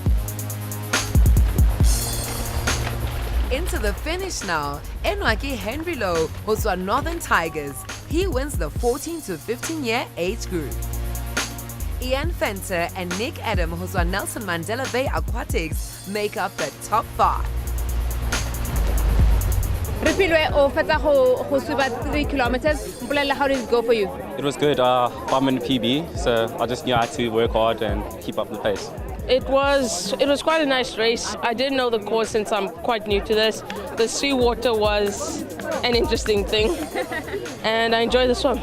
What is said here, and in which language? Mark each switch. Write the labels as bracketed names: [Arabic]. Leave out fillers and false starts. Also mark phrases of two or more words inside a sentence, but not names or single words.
[English] Into the finish now, Enwaki Henry Lowe was our Northern Tigers. He wins the 14 to 15 year age group. Ian Fenter and Nick Adam, who's on Nelson Mandela Bay Aquatics, make up the top 5. [Tswana] Repilwe o fetsa go suba 3 kilometers. Mpolela, [English] how did it go for you? It was good. 5-minute PB, so I just knew I had to work hard and keep up the pace. It was quite a nice race. I didn't know the course since I'm quite new to this. The seawater was an interesting thing, and I enjoyed the swim.